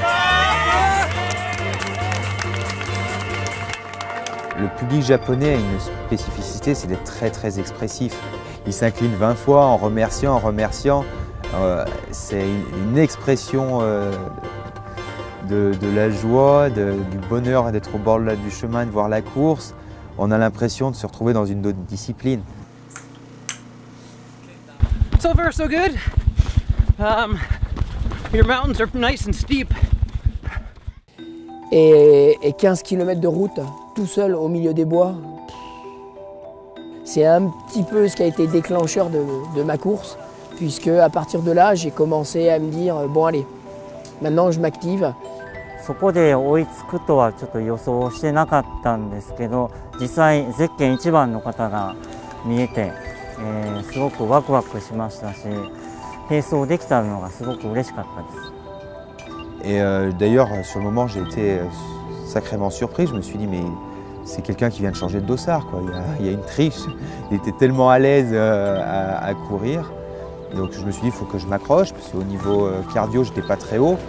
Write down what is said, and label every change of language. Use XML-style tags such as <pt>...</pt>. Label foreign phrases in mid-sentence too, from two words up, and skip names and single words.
<fr>Le public japonais a une spécificité, c'est d'être très expressif. Il s'incline 20 fois en remerciant. C'est une expression de la joie, du bonheur d'être au bord du chemin, de voir la course. On a l'impression de se retrouver dans une autre discipline.</fr> <en>So far, so good. Your mountains are nice and steep.</en> <fr>Et 15 km de route, tout seul au milieu des bois, c'est un petit peu ce qui a été déclencheur de ma course, puisque à partir de là, j'ai commencé à me dire, bon allez, maintenant je m'active.</fr> <ja>そこで追いつくとはちょっと予想してなかったんですけど、実際ゼッケン1番の方が見えて、すごくワクワクしましたし、並走できたのがすごく嬉しかったです。</ja> <fr>Et d'ailleurs, sur le moment, j'ai été sacrément surpris. Je me suis dit, mais c'est quelqu'un qui vient de changer de dossard, quoi. Il y a une triche. Il était tellement à l'aise à courir. Donc je me suis dit, il faut que je m'accroche, parce qu'au niveau cardio, je n'étais pas très haut.</fr>